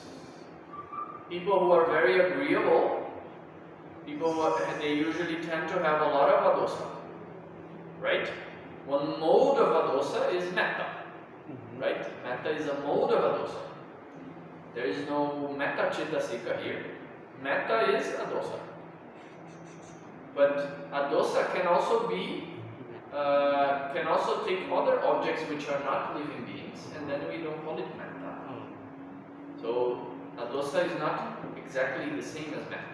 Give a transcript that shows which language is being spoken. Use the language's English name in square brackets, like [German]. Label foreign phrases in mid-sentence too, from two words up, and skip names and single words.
[English] People who are very agreeable, they usually tend to have a lot of adosa, right? One mode of adosa is metta, right? Metta is a mode of adosa. There is no [Pali] metta cetasika [English] here. Metta is a dosa. But a dosa can also be, can also take other objects which are not living beings, and then we don't call it metta. So a dosa is not exactly the same as metta.